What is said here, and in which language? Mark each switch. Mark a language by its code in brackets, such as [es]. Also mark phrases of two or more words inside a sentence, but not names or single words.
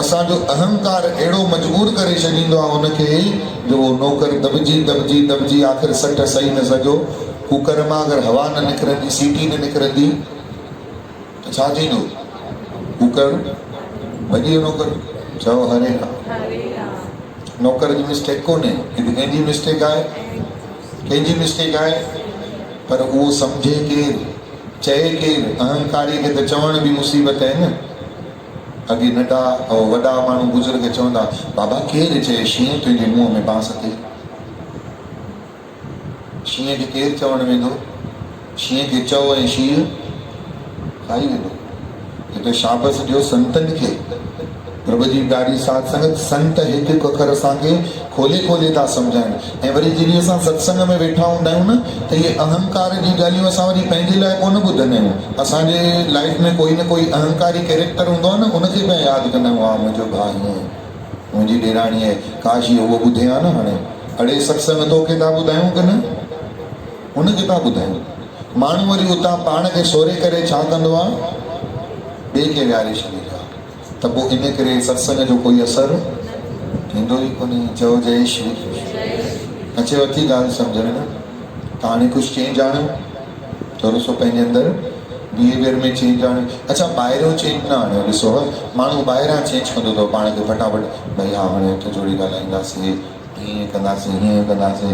[sd] असांजो अहंकार अहिड़ो मजबूर करे छॾींदो आहे हुनखे जो उहो नौकर दॿजी दॿजी दॿजी आख़िर सट सही न सघियो। कुकर मां अगरि हवा न निकिरंदी, सीटी न निकिरंदी त छा थींदो? कुकर भॼी वियो नौकर। चओ हरे राम। हरे राम। नौकर जी मिस्टेक कोन्हे, हिते कंहिंजी मिस्टेक आहे? कंहिंजी मिस्टेक आहे? पर उहो सम्झे केरु, चए केरु? अहंकारी खे त चवण बि मुसीबत आहे न। अॻे नंढा ऐं वॾा माण्हू बुज़ुर्ग चवंदा, बाबा केरु चए शींहं तुंहिंजे मुंहं में बांस अचे? शींहं खे केरु चवणु वेंदो? शींहं खे चओ ऐं शींहं खाई वेंदो। हिते शाबस ॾियो संतनि खे। प्रभु जी ॾाढी साध संगत, संत हिकु हिकु अखर असांखे खोले खोले था सम्झाइनि। ऐं वरी जॾहिं असां सत्संग में वेठा हूंदा आहियूं न, त इहे अहंकार जी ॻाल्हियूं असां वरी पंहिंजे लाइ कोन ॿुधंदा आहियूं। असांजे लाइफ में कोई न कोई अहंकारी कैरेक्टर हूंदो आहे न, उनखे पिया यादि कंदा आहियूं। हा मुंहिंजो भाउ हीअं, मुंहिंजी ॾेराणी आहे, काश इहो उहो ॿुधे हा न। हाणे अड़े सत्संग तोखे था ॿुधायूं की न, उनखे था ॿुधायूं। माण्हू वरी उतां पाण खे सोरे करे छा कंदो आहे? ॿिए खे विहारे छॾींदो आहे। त पोइ इन करे सत्संग जो कोई असरु थींदो ई कोन्हे। चओ जय श्री कृष्ण। अचेव थी ॻाल्हि सम्झ में न? त हाणे कुझु चेंज आणियो, थोरो सो पंहिंजे अंदरि बिहेवियर में चेंज आणियो। अच्छा ॿाहिरियों चेंज न आणियो। ॾिसो माण्हू ॿाहिरां चेंज कंदो अथव पाण खे फटाफट, भई हा हाणे हथ जोड़ी ॻाल्हाईंदासीं, हीअं कंदासीं, हीअं कंदासीं।